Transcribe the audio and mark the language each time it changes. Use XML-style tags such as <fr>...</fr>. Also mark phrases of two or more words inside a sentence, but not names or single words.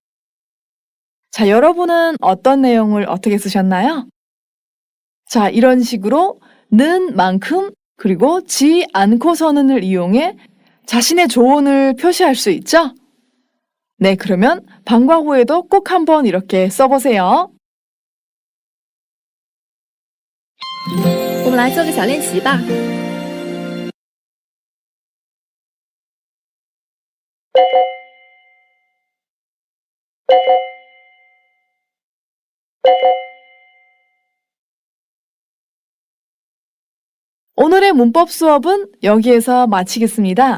<ko>자, 여러분은 어떤 내용을 어떻게 쓰셨나요? 자, 이런 식으로 는 만큼 그리고 지 않고서는을 이용해 자신의 조언을 표시할 수 있죠? 네, 그러면 방과 후에도 꼭 한번 이렇게 써보세요.</ko> <zh>我们来做个小练习吧。</zh> <ko>오늘의 문법 수업은 여기에서 마치겠습니다.</ko>